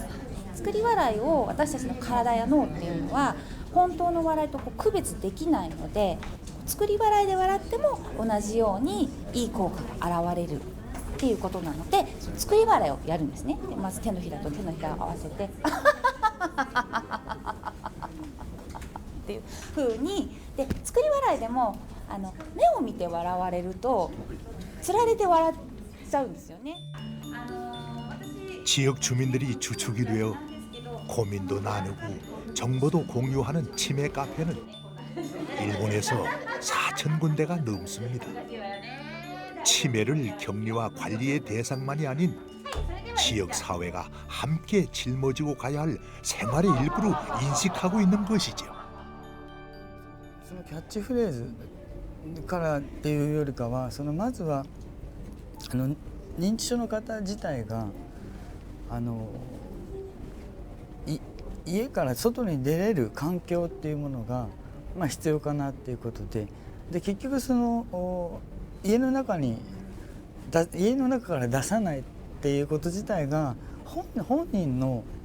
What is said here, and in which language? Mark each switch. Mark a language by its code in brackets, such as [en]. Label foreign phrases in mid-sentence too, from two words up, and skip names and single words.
[ja] 作り笑いを私たちの体や脳っていうのは本当の笑いとこう区別できないので作り笑いで笑っても同じようにいい効果が現れるっていうことなので作り笑いをやるんですね。でまず手のひらと手のひらを合わせてっていう風にで作り笑いでも目を見て笑われるとつられて笑っちゃうんですよね。 [ko] 지역 주민들이 주축이 되어 고민도 나누고 정보도 공유하는 치매 카페는 일본에서 4,000군데가 넘습니다. 치매를 격리와 관리의 대상만이 아닌 지역 사회가 함께 짊어지고 가야 할 생활의 일부로 인식하고 있는 것이죠. [ja] そのキャッチフレーズからっていうよりかはまずは認知症の方自体が家から外に出れる環境っていうものが、必要かなっていうことで、結局家の中から出さないっていうこと自体が本人の